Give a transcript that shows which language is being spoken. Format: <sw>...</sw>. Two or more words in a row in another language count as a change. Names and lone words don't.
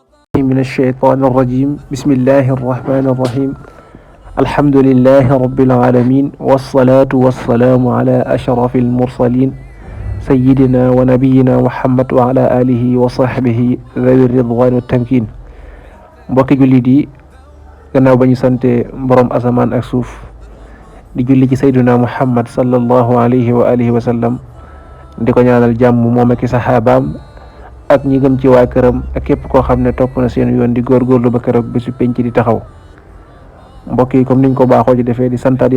<ar>من الشيطان الرجيم بسم الله الرحمن الرحيم الحمد لله رب العالمين والصلاة والسلام على أشرف المرسلين سيدنا ونبينا محمد وعلى آله وصحبه ذوي الرضوان والتمكين</ar> <wo>mbokki jullit yi gannaaw ba ñu sante borom asamaan ak suuf di julli ci</wo> <ar>سيدنا محمد صلى الله عليه وعلى آله وسلم</ar> <wo>di ko ñaanal jàmm moom ak saxaabaam ak ñi gëm ci waa këram ak képp koo xam ne topp na seen yoon di góorgóorlu ba keroog bésu penc di taxaw mbokk yi comme niñ ko baaxoo ci defee di santaat</wo>